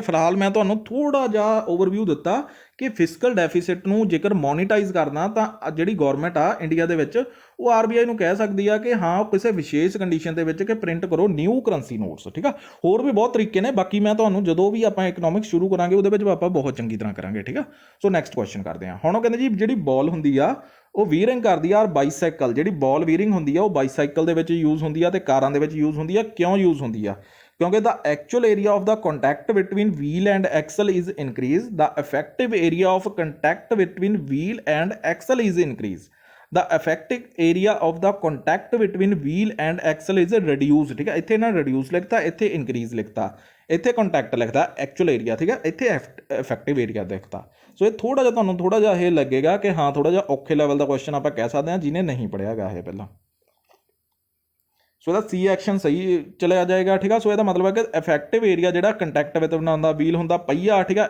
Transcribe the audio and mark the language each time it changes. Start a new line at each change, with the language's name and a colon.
Punjabi: ਫਿਲਹਾਲ ਮੈਂ ਤੁਹਾਨੂੰ ਥੋੜਾ ਜਿਹਾ ਓਵਰਵਿਊ ਦਿੱਤਾ ਕਿ ਫਿਜ਼ੀਕਲ ਡੈਫੀਸਿਟ ਨੂੰ ਜੇਕਰ ਮੋਨੀਟਾਈਜ਼ ਕਰਨਾ ਤਾਂ ਜਿਹੜੀ ਗੌਰਮੈਂਟ ਆ ਇੰਡੀਆ ਦੇ ਵਿੱਚ, ਉਹ ਆਰਬੀਆਈ ਨੂੰ ਕਹਿ ਸਕਦੀ ਆ ਕਿ ਹਾਂ ਕਿਸੇ ਵਿਸ਼ੇਸ਼ ਕੰਡੀਸ਼ਨ ਦੇ ਵਿੱਚ ਕਿ ਪ੍ਰਿੰਟ ਕਰੋ ਨਿਊ ਕਰੰਸੀ ਨੋਟਸ, ਠੀਕ ਆ। ਹੋਰ ਵੀ ਬਹੁਤ ਤਰੀਕੇ ਨੇ, ਬਾਕੀ ਮੈਂ ਤੁਹਾਨੂੰ ਜਦੋਂ ਵੀ ਆਪਾਂ ਇਕਨੋਮਿਕਸ ਸ਼ੁਰੂ ਕਰਾਂਗੇ ਉਹਦੇ ਵਿੱਚ ਆਪਾਂ ਬਹੁਤ ਚੰਗੀ ਤਰ੍ਹਾਂ ਕਰਾਂਗੇ, ਠੀਕ ਆ। ਸੋ ਨੈਕਸਟ ਕੁਐਸਚਨ ਕਰਦੇ ਹਾਂ। ਹੁਣ ਉਹ ਕਹਿੰਦੇ ਜੀ ਜਿਹੜੀ ਬਾਲ ਹੁੰਦੀ ਆ ਉਹ ਵੀਰਿੰਗ ਕਰਦੀ ਆ ਬਾਈਸਾਈਕਲ, ਜਿਹੜੀ ਬਾਲ ਵੀਰਿੰਗ ਹੁੰਦੀ ਆ ਉਹ ਬਾਈਸਾਈਕਲ ਦੇ ਵਿੱਚ ਯੂਜ਼ ਹੁੰਦੀ ਆ ਤੇ ਕਾਰਾਂ ਦੇ ਵਿੱਚ ਯੂਜ਼ ਹੁੰਦੀ ਆ। ਕਿਉਂ ਯੂਜ਼ ਹੁੰਦੀ ਆ?
English: ਕਿਉਂਕਿ the actual area of the contact between wheel and axle is increased, the effective area of contact between wheel and axle is increased, the effective area of the contact between wheel and axle is reduced, ਠੀਕ ਹੈ।
Punjabi: ਇੱਥੇ ਨਾ reduce ਲਿਖਤਾ, ਇੱਥੇ increase ਲਿਖਤਾ, ਇੱਥੇ contact ਲਿਖਤਾ actual area, ਠੀਕ ਹੈ, ਇੱਥੇ effective area ਲਿਖਤਾ। ਸੋ ਇਹ ਥੋੜਾ ਜਿਹਾ ਤੁਹਾਨੂੰ ਥੋੜਾ ਜਿਹਾ ਇਹ ਲੱਗੇਗਾ ਕਿ ਹਾਂ ਥੋੜਾ ਜਿਹਾ ਔਖੇ ਲੈਵਲ ਦਾ ਕੁਐਸਚਨ ਆਪਾਂ ਕਹਿ ਸਕਦੇ ਹਾਂ ਜਿਹਨੇ ਨਹੀਂ ਪੜ੍ਹਿਆ ਗਾ ਇਹ ਪਹਿਲਾਂ। ਸੋ ਇਹਦਾ ਸੀ ਐਕਸ਼ਨ ਸਹੀ ਚਲਿਆ ਜਾਏਗਾ, ਠੀਕ ਆ। ਸੋ ਇਹਦਾ ਮਤਲਬ ਹੈ ਕਿ ਇਫੈਕਟਿਵ ਏਰੀਆ ਜਿਹੜਾ ਕੰਟੈਕਟ ਵਿੱਚ ਬਣਾਉਂਦਾ ਵੀਲ ਹੁੰਦਾ ਪਹੀਆ, ਠੀਕ ਆ।